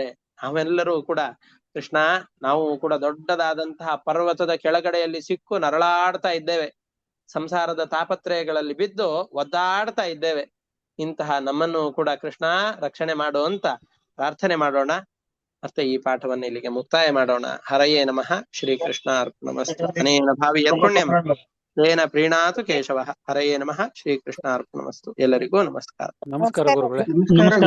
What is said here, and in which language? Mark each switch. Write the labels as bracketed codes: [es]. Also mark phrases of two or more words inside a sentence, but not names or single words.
[kn] ನಾವೆಲ್ಲರೂ ಕೂಡ ಕೃಷ್ಣ, ನಾವು ಕೂಡ ದೊಡ್ಡದಾದಂತಹ ಪರ್ವತದ ಕೆಳಗಡೆಯಲ್ಲಿ ಸಿಕ್ಕು ನರಳಾಡ್ತಾ ಇದ್ದೇವೆ, ಸಂಸಾರದ ತಾಪತ್ರಯಗಳಲ್ಲಿ ಬಿದ್ದು ಒದ್ದಾಡ್ತಾ ಇದ್ದೇವೆ. ಇಂತಹ ನಮ್ಮನ್ನು ಕೂಡ ಕೃಷ್ಣ ರಕ್ಷಣೆ ಮಾಡು ಅಂತ ಪ್ರಾರ್ಥನೆ ಮಾಡೋಣ. ಮತ್ತೆ ಈ ಪಾಠವನ್ನು ಇಲ್ಲಿಗೆ ಮುಕ್ತಾಯ ಮಾಡೋಣ. [sa] ಹರಯೇ ನಮಃ. ಶ್ರೀಕೃಷ್ಣ ಅರ್ಪಣಮಸ್ತು. ಅನೇನ ಭಾವಿಯ ಪುಣ್ಯಂ ತೇನ ಪ್ರೀಣಾತು ಕೇಶವ. ಹರಯೇ ನಮಃ. ಶ್ರೀಕೃಷ್ಣ ಅರ್ಪಣಮಸ್ತು. [kn] ಎಲ್ಲರಿಗೂ ನಮಸ್ಕಾರ. ನಮಸ್ಕಾರ ಗುರುಗಳೇ. ನಮಸ್ಕಾರ.